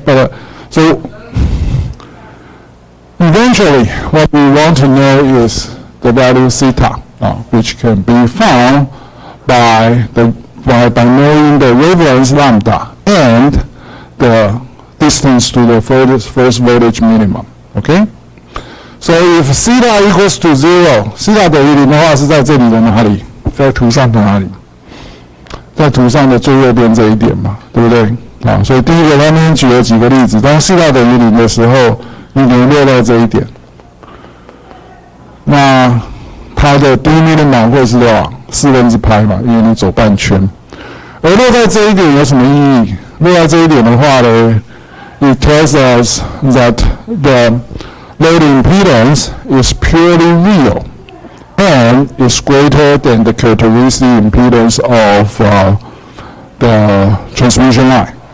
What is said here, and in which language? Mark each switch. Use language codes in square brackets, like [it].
[en] But so eventually, what we want to know is the value theta, which can be found by knowing the wavelength lambda and the distance to the first voltage minimum. Okay? So if theta equals to 0, [zh] theta 等于0的话是在这里的哪里？在图上的哪里？在图上的最右边这一点嘛，对不对？所以第一个他们举了几个例子，当theta等于0的时候，你可能落在这一点，那它的 d minimum 会是多少？4/4派嘛，因为你走半圈。而落在这一点有什么意义？落在这一点的话呢 [en] ，it tells us that the load impedance is purely real and is greater than the characteristic impedance of the transmission line.